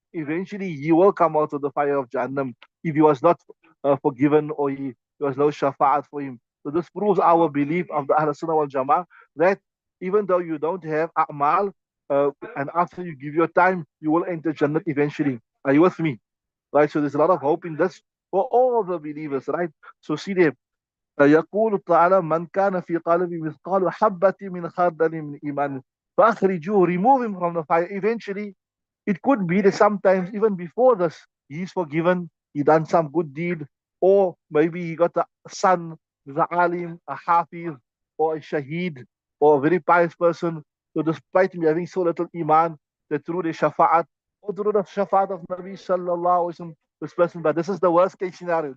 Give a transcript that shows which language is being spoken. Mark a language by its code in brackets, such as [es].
[en] Eventually, he will come out of the fire of Jahannam if he was not forgiven or there was no shafa'at for him. So this proves our belief of the Ahl Sunnah wal Jama'ah that even though you don't have a'mal, and after you give your time, you will enter Jannah eventually. Are you with me? Right? So there's a lot of hope in this for all the believers, right? So see there, [ar] يقول تعالى من كان في قلبه مثقال حبة من خردل من إيمان فأخرجوه, [en] remove him from the fire. Eventually, it could be that sometimes even before this, he's forgiven, he done some good deed, or maybe he got a son, the alim, a hafiz, or a shaheed, or a very pious person. So despite him having so little iman, that through the shafa'at, or through the shafa'at of Nabi sallallahu alaihi wasallam, this person, but this is the worst case scenario.